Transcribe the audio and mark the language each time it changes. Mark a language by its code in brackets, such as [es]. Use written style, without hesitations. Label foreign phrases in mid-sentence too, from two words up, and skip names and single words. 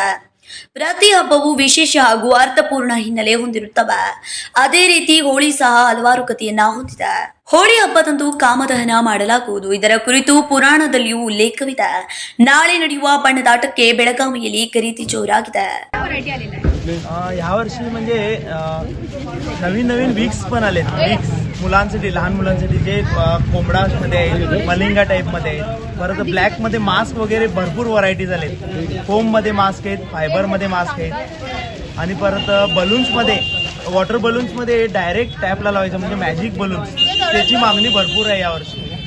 [kn] ಪ್ರತಿ ಹಬ್ಬವು ವಿಶೇಷ ಹಾಗೂ ಅರ್ಥಪೂರ್ಣ ಹಿನ್ನೆಲೆ ಹೊಂದಿರುತ್ತವೆ. ಅದೇ ರೀತಿ ಹೋಳಿ ಸಹ ಹಲವಾರು ಕಥೆಯನ್ನ ಹೊಂದಿದೆ. ಹೋಳಿ ಹಬ್ಬದಂದು ಕಾಮದಹನ ಮಾಡಲಾಗುವುದು. ಇದರ ಕುರಿತು ಪುರಾಣದಲ್ಲಿಯೂ ಉಲ್ಲೇಖವಿದೆ. ನಾಳೆ ನಡೆಯುವ ಬಣ್ಣದಾಟಕ್ಕೆ ಬೆಳಗಾವಿಯಲ್ಲಿ ಖರೀದಿ ಜೋರಾಗಿದೆ. [mr] यावर्षी म्हणजे नवीन विक्स पण आले. विक्स मुलांसाठी, लहान मुलांसाठी जे कोंबडामध्ये आहेत, मलिंगा टाईपमध्ये आहेत, परत ब्लॅकमध्ये मास्क वगैरे भरपूर व्हरायटीज आलेत. फोममध्ये मास्क आहेत, फायबरमध्ये मास्क आहेत आणि परत बलून्समध्ये, वॉटर बलून्समध्ये डायरेक्ट टॅपला लावायचं म्हणजे [en] magic balloons, [mr] त्याची मागणी भरपूर आहे यावर्षी.